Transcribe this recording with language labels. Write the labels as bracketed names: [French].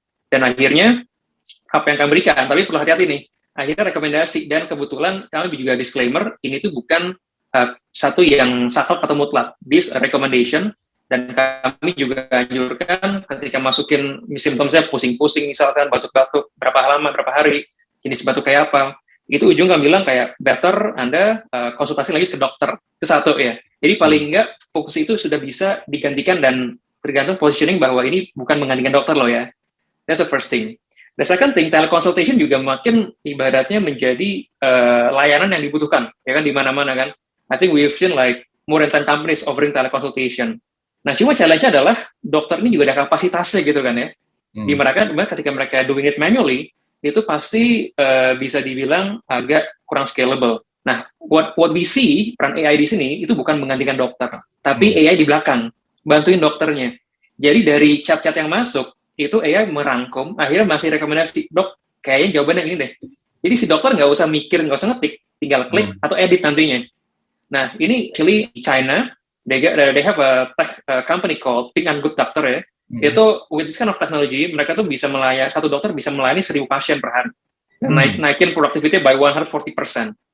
[Indonesian] Dan akhirnya, apa yang kami berikan, tapi perlu hati-hati nih, akhirnya rekomendasi, dan kebetulan kami juga disclaimer, ini tuh bukan satu yang saklek atau mutlak, [English] this recommendation, [Indonesian] dan kami juga anjurkan ketika masukin symptomsnya pusing-pusing, misalkan batuk-batuk, berapa lama, berapa hari, jenis batuk kayak apa, itu ujung kami bilang kayak better Anda konsultasi lagi ke dokter, itu satu ya. Jadi paling enggak fokus itu sudah bisa digantikan dan tergantung positioning bahwa ini bukan menggantikan dokter loh ya. [English] That's the first thing. The second thing, [Indonesian] teleconsultation juga makin ibaratnya menjadi layanan yang dibutuhkan, ya kan, di mana-mana kan. [English] I think we've seen like more than 10 companies offering teleconsultation. [Indonesian] Nah, cuma challenge-nya adalah dokter ini juga ada kapasitasnya gitu kan ya. Di mana kan ketika mereka [English] doing it manually, [Indonesian] itu pasti bisa dibilang agak kurang scalable. Nah, [English] what we see, [Indonesian] peran AI di sini, itu bukan menggantikan dokter, tapi AI di belakang, bantuin dokternya. Jadi dari chat-chat yang masuk, itu AI merangkum, akhirnya masih rekomendasi, dok, kayaknya jawabannya ini deh. Jadi si dokter nggak usah mikir, nggak usah ngetik, tinggal klik atau edit nantinya. [English] Nah, ini actually China, they have a tech company called Ping and Good Doctor ya. [Indonesian] Itu [English] with this kind of technology, [Indonesian] mereka tuh bisa melayani, satu dokter bisa melayani 1.000 pasien per hari. Dan naikin productivity by 140%.